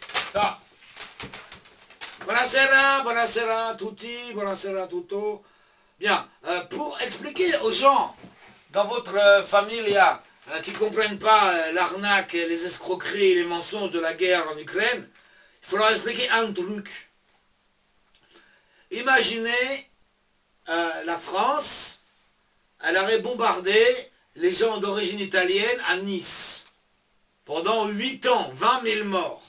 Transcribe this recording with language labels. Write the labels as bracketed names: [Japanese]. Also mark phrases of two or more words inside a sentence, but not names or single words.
[Italian] Ah. Buonasera, buonasera a tutti, buonasera a tutto. [French] Bien, pour expliquer aux gens dans votre familia qui ne comprennent pas l'arnaque, les escroqueries et les mensonges de la guerre en Ukraine, il faut leur expliquer un truc. Imaginez la France, elle aurait bombardé les gens d'origine italienne à Nice pendant 8 ans, 20 000 morts.